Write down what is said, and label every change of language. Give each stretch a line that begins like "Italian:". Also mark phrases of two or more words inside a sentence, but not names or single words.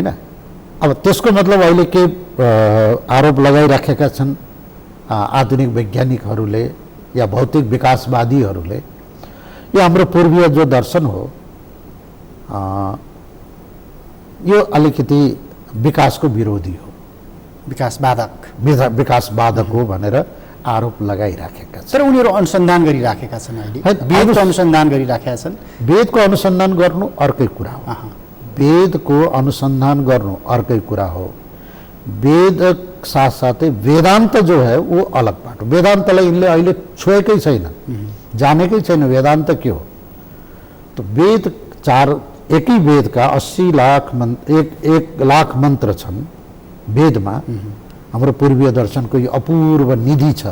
Nepali: अब त्यसको मतलब अहिले के आरोप लगाइराखेका छन् आधुनिक वैज्ञानिकहरूले या भौतिक विकासवादीहरूले, यो हाम्रो पूर्वीय जो दर्शन हो यो अलिकति विकासको विरोधी हो, विकासवादक हो भनेर आरोप लगाइराखेका छन्। तर उनीहरू अनुसन्धान गरिराखेका छन्, अहिले वेदको अनुसन्धान गरिराखेका छन्। वेदको अनुसन्धान गर्नु अर्कै कुरा हो, वेदको अनुसन्धान गर्नु अर्कै कुरा हो। वेद साथसाथै वेदान्त
Hindi: जो है वो अलग
Nepali: बाटो। वेदान्तलाई यिनले अहिले छोएकै छैन, जानेकै छैन वेदान्त के हो। तो वेद एकै वेदका 80 लाख एक लाख मन्त्र छन् वेदमा। हाम्रो पूर्वीय दर्शनको यो अपूर्व निधि छ।